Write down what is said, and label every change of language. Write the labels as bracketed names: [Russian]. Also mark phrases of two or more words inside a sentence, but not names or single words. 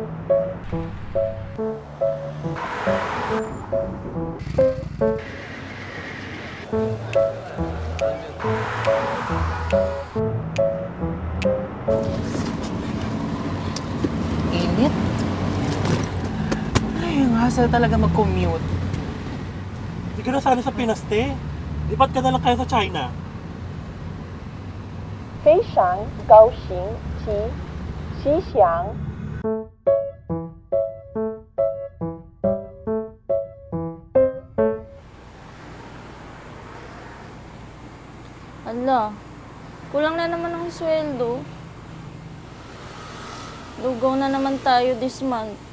[Filipino] Init. Ay, ang hassle talaga mag-commute. Hindi ka na sana sa Pinas, te. Lipat ka na lang kayo sa China. [Chinese] 非常高兴及吉祥。 [Filipino] Ala, kulang na naman ang sweldo. Lugaw na naman tayo [English] this month.